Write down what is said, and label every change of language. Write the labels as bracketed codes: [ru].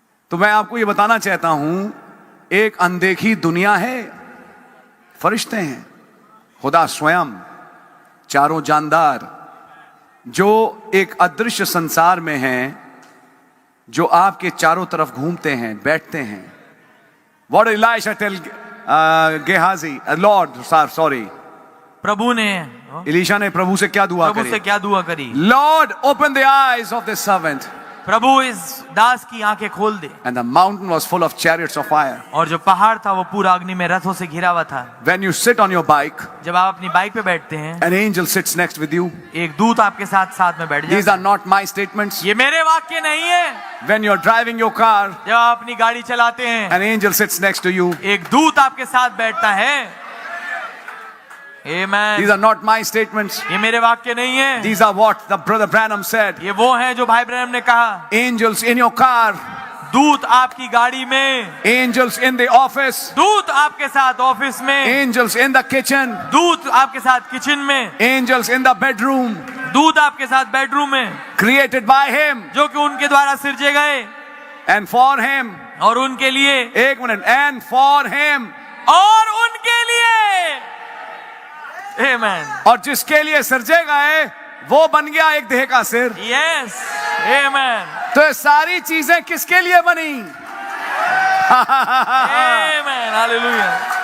[hi] तो मैं आपको ये बताना चाहता हूं, एक अनदेखी दुनिया है, फरिश्ते हैं, खुदा स्वयं, चारों जानदार, जो एक अदृश्य संसार में हैं, जो आपके चारों तरफ घूमते हैं, बैठते हैं। [en] What did Elisha tell Gehazi? Lord, sorry. [hi] प्रभु ने एलीशा ने प्रभु से क्या दुआ प्रभु करी? से क्या दुआ करी? [en] Lord, open the eyes of this servant. [hi] प्रभु इस दास की आंखें खोल दे। [en] And the mountain was full of chariots of fire. [hi] और जो पहाड़ था वो पूरा अग्नि में रथों से घिरा हुआ था। [en] When you sit on your bike, [hi] जब आप अपनी बाइक पे बैठते हैं, [en] an angel sits next with you. [hi] एक दूत आपके साथ साथ में बैठ [en] These [hi] जाता [en] are not my statements. [hi] है। ये मेरे वाक्य नहीं है। [en] When you're driving your car, [hi] जब आप अपनी गाड़ी चलाते हैं, [en] an angel sits next to you. [hi] एक दूत आपके साथ बैठता है। Amen. [en] These are not my statements. [hi] ये मेरे वाक्य नहीं है। [en] These are what the brother Branham said. [hi] ये वो है जो भाई ब्रैनम ने कहा। [en] Angels in your car, [hi] दूत आपकी गाड़ी में, [en] angels in the office, [hi] दूत आपके साथ ऑफिस में, [en] angels in the kitchen, [hi] दूत आपके साथ किचन में, [en] angels in the bedroom, [hi] दूत आपके साथ बेडरूम में, [en] created by him [hi] जो कि उनके द्वारा सिरजे गए [en] and for him. [hi] और उनके लिए, एक मिनट, [en] and for him. [hi] और उनके लिए। Amen. और जिसके लिए सिरजे गए वो बन गया एक देह का सिर। [en] Yes. Amen. [hi] तो ये सारी चीजें किसके लिए बनी? [en] Amen. Hallelujah.